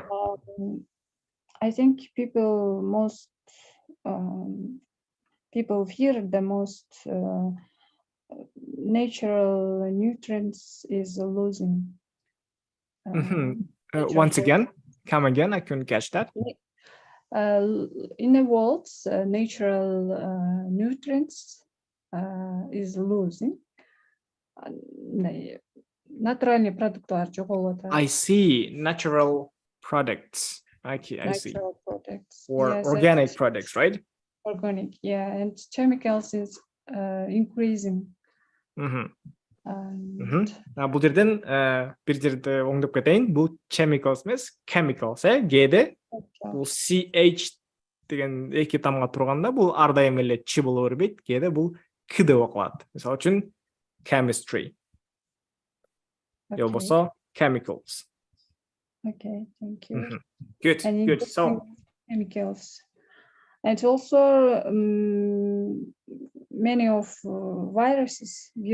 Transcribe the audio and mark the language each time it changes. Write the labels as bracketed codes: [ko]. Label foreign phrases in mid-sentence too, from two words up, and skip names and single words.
[en] I think people fear the most natural nutrients is losing. Once again, come again. I couldn't catch that. In the world, natural nutrients is losing. [ky] Натуральный продукттар жоголуп атат. [en] I see. Natural products. I see. Natural products. Or Yes, organic products, right? Organic, yeah, and chemicals is increasing. [ky] Бул жерден бир жерде оңдоп кетейин. Бул chemicals эмес, chemicals, Г'де бул CH деген эки тамга турганда бул ар дайым эле Ч боло бербейт. Г'де бул К деп окулат. Мисалы үчүн chemistry. [en] Okay. Also chemicals. Okay, thank you. Good, And good. So chemicals, and also many of viruses.